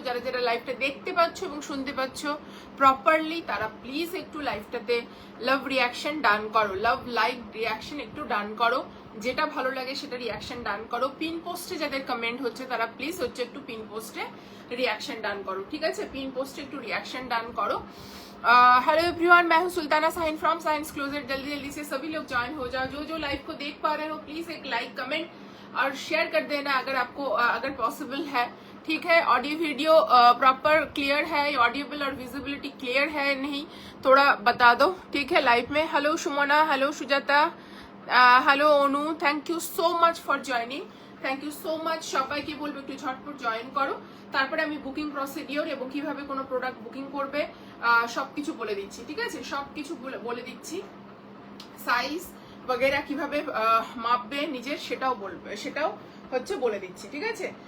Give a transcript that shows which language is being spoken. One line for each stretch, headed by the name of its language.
Bangla: যারা যারা লাইভটা দেখতে পাচ্ছ এবং শুনতে পাচ্ছ প্রপারলি তারা প্লিজ একটু লাইভটাতে লাভ রিয়াকশন ডান করো, লাভ লাইক রিয়াকশন একটু ডান করো, যেটা ভালো লাগে সেটা রিয়াকশন ডান করো। পিন পোস্টে যাদের কমেন্ট হচ্ছে তারা প্লিজ হচ্ছে একটু পিন পোস্টে
Hindi: रिएक्शन डान करो, ठीक है। पिन पोस्ट एक रिएक्शन डान करो। हेलो एवरीवन, मैं हूं Sultana Shaheen from science closure. जल्दी जल्दी से सभी लोग ज्वाइन हो जाओ। जो जो लाइव को देख पा रहे हो प्लीज एक लाइक कमेंट और शेयर कर देना अगर आपको अगर पॉसिबल है, ठीक है। ऑडियो वीडियो प्रॉपर क्लियर है, ऑडियोबल और विजिबिलिटी क्लियर है नहीं, थोड़ा बता दो, ठीक है लाइव में। Hello Sumana, hello Sujata, hello ओनू,
English: Thank you so much for joining, thank you so much.
Bangla: সবাইকে বলবো একটু ঝটপট জয়েন করো। তারপরে আমি বুকিং প্রসিডিওর এবং কিভাবে কোনো প্রোডাক্ট বুকিং করবে সবকিছু বলে দিচ্ছি, ঠিক আছে। সবকিছু বলে দিচ্ছি, সাইজ বগেরা কিভাবে মাপবে নিজের সেটাও বলবে, সেটাও হচ্ছে বলে দিচ্ছি, ঠিক আছে।